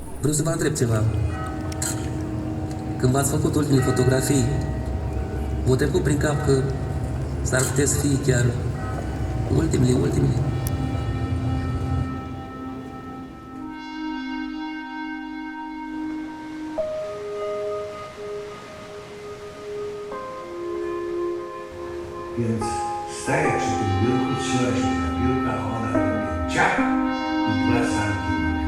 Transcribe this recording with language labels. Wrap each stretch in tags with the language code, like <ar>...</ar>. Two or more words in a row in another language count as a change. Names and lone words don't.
<ro>vreau să vă întreb ceva. Când v-ați făcut ultimele fotografii, v-a trecut prin cap că s-ar putea să fie chiar ultimele?</ro> <pl>Więc stajesz się tym biurku, trzymasz się za biurka, a ona robi ciach i 2 santymetry.</pl>